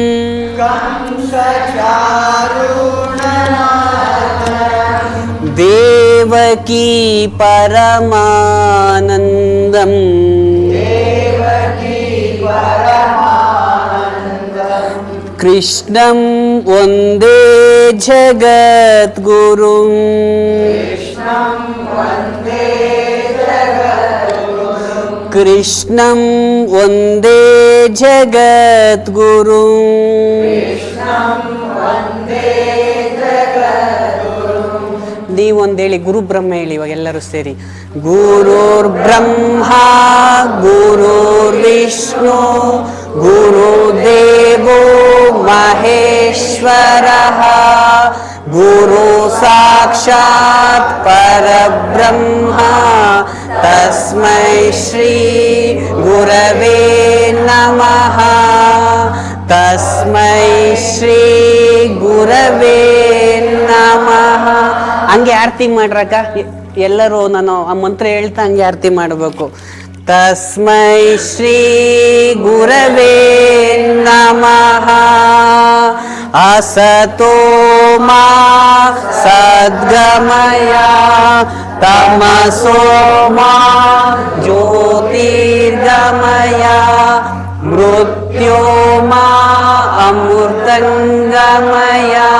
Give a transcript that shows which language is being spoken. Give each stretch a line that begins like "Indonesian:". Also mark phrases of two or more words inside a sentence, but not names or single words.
Sanskrit: ದೇವಕೀ ಪರಮಾನಂದಂ ಕೃಷ್ಣಂ ವಂದೇ ಜಗದ್ಗುರುಂ ಕೃಷ್ಣಂ ವಂದೇ ಜಗದ್ಗುರುಂ.
Kannada: ನೀವೊಂದೇಳಿ,
Sanskrit: ಗುರು ಬ್ರಹ್ಮ
Kannada: ಹೇಳಿ ಇವಾಗ ಎಲ್ಲರೂ ಸೇರಿ.
Sanskrit: ಗುರುರ್ ಬ್ರಹ್ಮ ಗುರುರ್ ವಿಷ್ಣು ಗುರುದೇವೋ ಮಹೇಶ್ವರಃ ಗುರು ಸಾಕ್ಷಾತ್ ಪರಬ್ರಹ್ಮ ತಸ್ಮೈ ಶ್ರೀ ಗುರವೇ ನಮಃ. ತಸ್ಮೈ ಶ್ರೀ ಗುರವೇ ನಮಃ.
Kannada: ಹಂಗೆ ಆರತಿ ಮಾಡ್ರಕ್ಕ ಎಲ್ಲರೂ. ನಾನು ಆ ಮಂತ್ರ ಹೇಳ್ತಾ ಹಂಗೆ ಆರತಿ ಮಾಡಬೇಕು.
Sanskrit: ತಸ್ಮೈ ಶ್ರೀ ಗುರವೇ ನಮಃ. ಅಸತೋ ಮಾ ಸದ್ಗಮಯ ತಮಸೋ ಮಾ ಜ್ಯೋತಿರ್ಗಮಯ ಮೃತ್ಯೋರ್ಮಾ ಅಮೃತಂಗಮಯ.